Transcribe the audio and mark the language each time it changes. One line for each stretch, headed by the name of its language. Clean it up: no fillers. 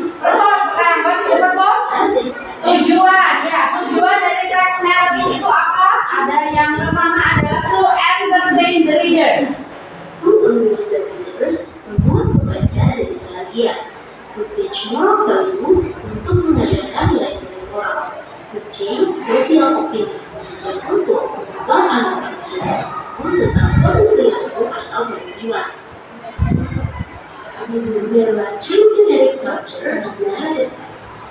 English: Purpose,
Indonesian: sekarang
English: what is the purpose?
Indonesian: Tujuan, ya. Tujuan dari teks narratif itu apa? Ada yang pertama adalah
English: to entertain the readers. To amuse the readers,
Indonesian: membuat pembaca dari bahagia.
English: To teach moral value,
Indonesian: untuk mengajarkan nilai-nilai moral.
English: To change social opinion,
Indonesian: dan untuk mengubah pandangan masyarakat tentang suatu perilaku atau peristiwa.
English: There are 3 generic structure of narrative text.